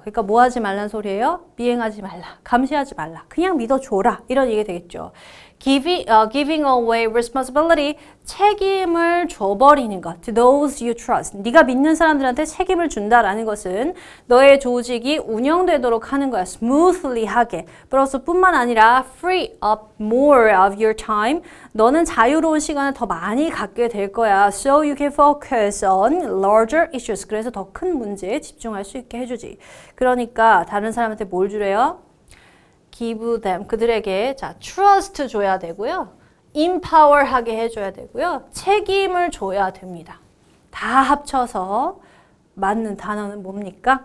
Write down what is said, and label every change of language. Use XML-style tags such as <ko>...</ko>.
<ko>그러니까 뭐 하지 말란 소리예요? 미행하지 말라, 감시하지 말라, 그냥 믿어줘라, 이런 얘기가 되겠죠.</ko> <en>Giving away responsibility,</en> <ko>책임을 줘버리는 것.</ko> <en>To those you trust.</en> <ko>네가 믿는 사람들한테 책임을 준다라는 것은 너의 조직이 운영되도록 하는 거야. smoothly 하게. 플러스 뿐만 아니라</ko> <en>free up more of your time.</en> <ko>너는 자유로운 시간을 더 많이 갖게 될 거야.</ko> <en>So you can focus on larger issues.</en> <ko>그래서 더 큰 문제에 집중할 수 있게 해주지. 그러니까 다른 사람한테 뭘 주래요?</ko> <en>give them,</en> <ko>그들에게 자 trust 줘야 되고요. empower 하게 해줘야 되고요. 책임을 줘야 됩니다. 다 합쳐서 맞는 단어는 뭡니까?</ko>